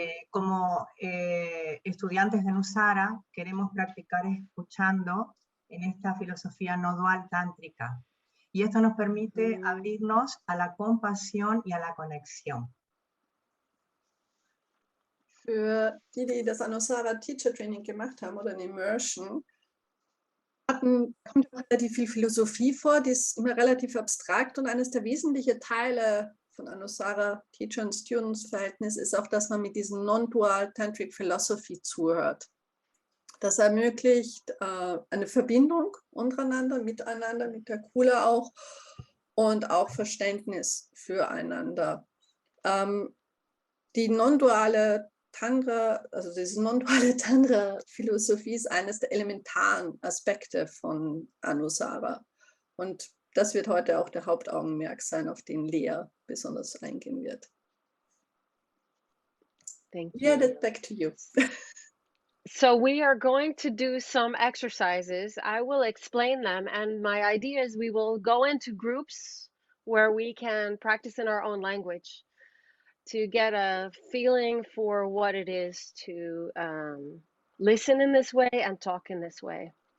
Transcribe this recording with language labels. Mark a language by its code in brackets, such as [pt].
[es] Como estudiantes de Anusara queremos practicar escuchando en esta filosofía no dual tántrica, y esto nos permite abrirnos a la compasión y a la conexión. [de] Für die das Anusara Teacher Training gemacht haben oder ein Immersion, kommt relativ viel Philosophie vor, die ist immer relativ abstrakt, und eines der wesentlichen Teile von Anusara Teacher und Students Verhältnis ist auch, dass man mit diesem Non-Dual Tantric Philosophy zuhört. Das ermöglicht eine Verbindung untereinander, miteinander, mit der Kula auch, und auch Verständnis füreinander. Die non-duale Tantra, also diese non-duale Tantra-Philosophie ist eines der elementaren Aspekte von Anusara. Und das wird heute auch der Hauptaugenmerk sein, auf den Léah besonders eingehen wird. [en] Thank you. Yeah, that's back to you. So we are going to do some exercises. I will explain them, and my idea is we will go into groups where we can practice in our own language to get a feeling for what it is to listen in this way and talk in this way.